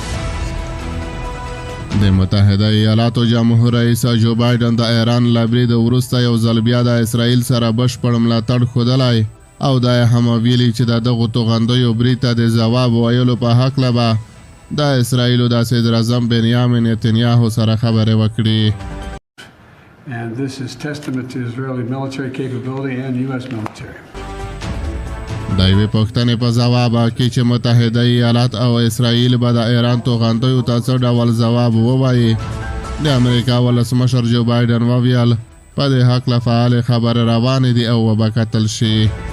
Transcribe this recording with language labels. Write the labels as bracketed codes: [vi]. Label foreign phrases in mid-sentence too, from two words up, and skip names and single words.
[ps] د متحده ایالاتو جمهور رئیس جو بایدن د ایران له برید وروسته یو ځل بیا د اسرائیل سره بشپړ ملاتړ ښودلی او دا یې هم ویلي چې د دغو توغندیو برید ته د ځواب ویلو په هکله به د اسرائیلو د صدراعظم بنیامین نتنیاهو سره خبرې وکړي. [en] And this is testament to Israeli military capability and U.S. military. [ps] د یوې پوښتنې په ځواب کې چې متحده ایالات او اسرائیل به د ایران توغندیو ته څه ډول ځواب ووایي، د امریکا ولسمشر جو بایدن وویل په دې هکله فعالې خبرې روانې دي او وبه کتل شي.